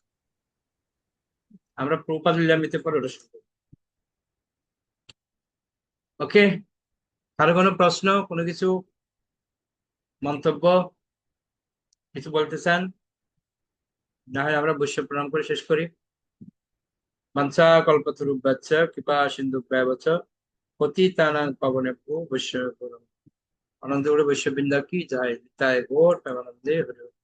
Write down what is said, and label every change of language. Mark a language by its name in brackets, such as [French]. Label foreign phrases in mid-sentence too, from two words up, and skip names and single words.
[Bangla] আমরা প্রভুপাদ লীলামৃতের পর ওটা শুনবো। ওকে, কারো কোনো প্রশ্ন, কোনো কিছু, মন্তব্য, কিছু বলতে চান? না হয় আমরা বৈশ্য প্রণাম করে শেষ করি। [Sanskrit] वाञ्छा कल्पतरुभ्यश्च कृपा सिन्धुभ्येव च पतितानां पावनेभ्यो वैष्णवेभ्यो नमः। [Bangla] আনন্দগুলো বৈশ্যবৃন্দা কি যায়, তাই গৌর প্রেমানন্দে হরি।